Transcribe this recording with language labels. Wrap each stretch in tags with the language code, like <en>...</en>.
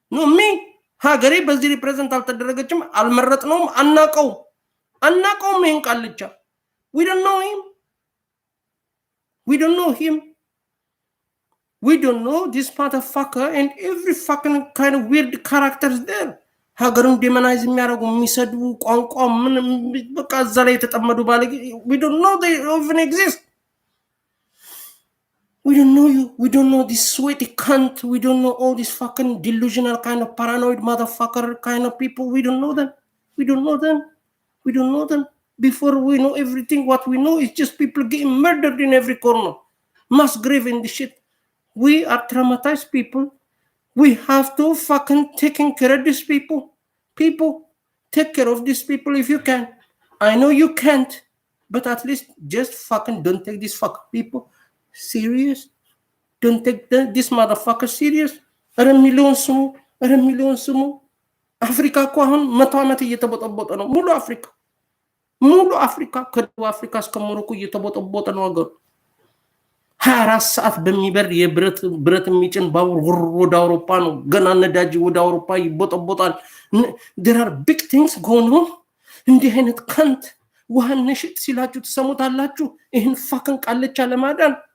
<am>ሚ ሀገሬ በዚህ ሪፕሬዘንት አልተደረገችም። አልመረጥነውም። አናቀውም ይሄን ቃልቻ</am> <en>we don't know him we don't know this motherfucker and every fucking kind of weird characters there</en> <am>ሀገሩን ዴመናይዝ የሚያደርጉ የሚሰድቡ ቋንቋ ምን በቃ እዛ ላይ የተጠመዱ ባለጌ</am> <en>we don't know they even exist. We don't know you. We don't know this sweaty cunt. We don't know all these fucking delusional kind of paranoid motherfucker kind of people. We don't know them. We don't know them. We don't know them. Before we know everything, what we know is just people getting murdered in every corner. Mass grave in the shit. We are traumatized people. We have to fucking taking care of these people. People, take care of these people if you can. I know you can't, but at least just fucking don't take these fucking people serious. Don't take this motherfucker serious.</en> <am>ኧረ ሚሊዮን ስሙ፣ ኧረ ሚሊዮን ስሙ። አፍሪካ እኮ አሁን 100 ዓመት እየተቦጠቦጠ ነው። ሙሉ አፍሪካ ከደቡብ አፍሪካ እስከ ሞሮኮ እየተቦጠቦጠ ነው ሀገሩ። 24 ሰዓት በሚበር የብረት የሚጭን ባቡር ወደ አውሮፓ ነው። ገና ነዳጅ ወደ አውሮፓ ይቦጠቦጣል።</am> <en>there are big things going on።</en> <am>እንዲህ አይነት ከንት ውሃን ንሽጥ ሲላችሁ ትሰሙታላችሁ። ይህን ፋክን ቃልቻ ለማዳን</am>